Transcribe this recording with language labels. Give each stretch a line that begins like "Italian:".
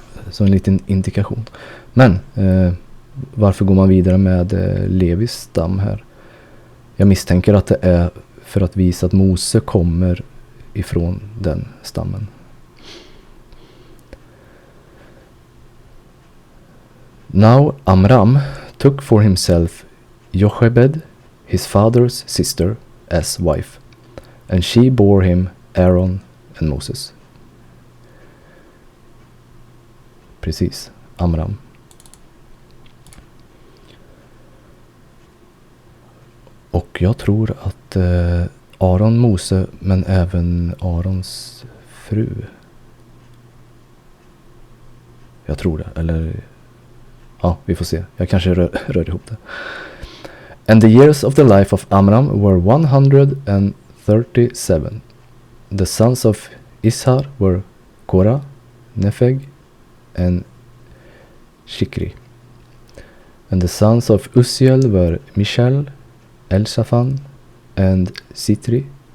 Swedish: Så en liten indikation. Men varför går man vidare med Levis stam här? Jag misstänker att det är för att visa att Mose kommer ifrån den stammen.
English: Now Amram took for himself Jochebed, his father's sister, as wife, and she bore him Aaron and Moses.
Swedish: Precis, Amram. Och jag tror att Aron, Mose, men även Arons fru. Jag tror det, eller ja, vi får se. Jag kanske rör ihop det.
English: And the years of the life of Amram were 137. The sons of Ishar were Korah, Nefeg, and Shikri. And the sons of Uziel were Mishael, Elshaphan, and Sitri.